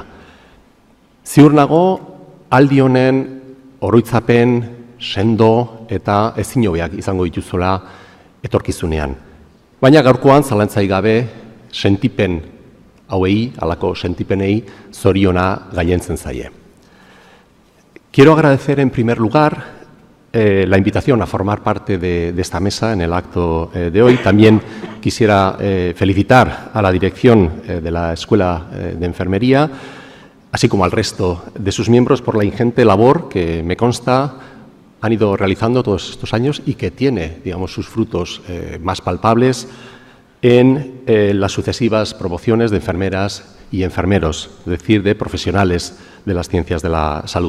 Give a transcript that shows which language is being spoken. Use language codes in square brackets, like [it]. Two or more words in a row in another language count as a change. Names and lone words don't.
[eu] Ziur nago, aldi honen oroitzapen, sendo eta ezin hobeak izango dituzuela etorkizunean. Baina gaurkoan zalantzarik gabe sentipen hauei, halako sentipenei zoriona gailentzen zaie. [es] Quiero agradecer en primer lugar la invitación a formar parte de esta mesa en el acto de hoy. También quisiera felicitar a la dirección de la Escuela de Enfermería, así como al resto de sus miembros por la ingente labor que me consta han ido realizando todos estos años y que tiene, digamos, sus frutos más palpables en las sucesivas promociones de enfermeras y enfermeros, es decir, de profesionales de las ciencias de la salud.